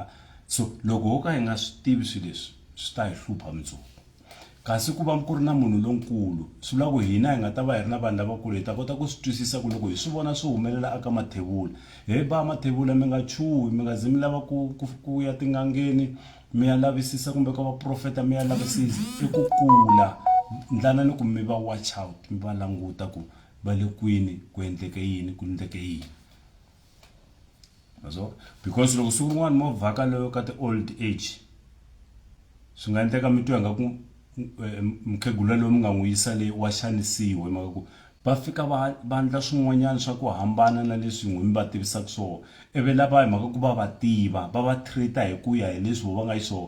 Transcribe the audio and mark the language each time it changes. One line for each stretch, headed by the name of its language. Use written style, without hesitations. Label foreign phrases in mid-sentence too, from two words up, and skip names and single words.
Tsonga: So loko ho ka hi nga swi tivi swilo leswi swi ta hi hlupha mundzuku, kasi ku va ku ri na munhu lonkulu swi vula ku hina hi nga ta va hi ri na vanhu lavakulu hi ta kota ku swi twisisa ku loko hi swi vona swi humelela aka mathebula hi ba mathebula mi nga chuhi, mi nga zi mi lava ku ya tin'angeni mi ya lavisisa kumbe ka vaprofeta mi ya lavisisa. I ku kula ndlana ni ku mi va
English: watch out,
Tsonga: mi va languta ku va le kwini ku endleke yini ku endleke yini. So because loko siku rin'wana mo vhaka loyo ka ti-
English: old age
Tsonga: swi nga endleka mi twa nga ku mkhegula loyi mi nga n'wi yisa le wa xanisiwa hi mhaka ku va fika va endla swin'wanyana swa ku hambana na leswi n'wi mi va tivisaka swona. Ivi lava hi mhaka ku va va tiva va va treat-a hi ku ya hi leswi va nga yi swona.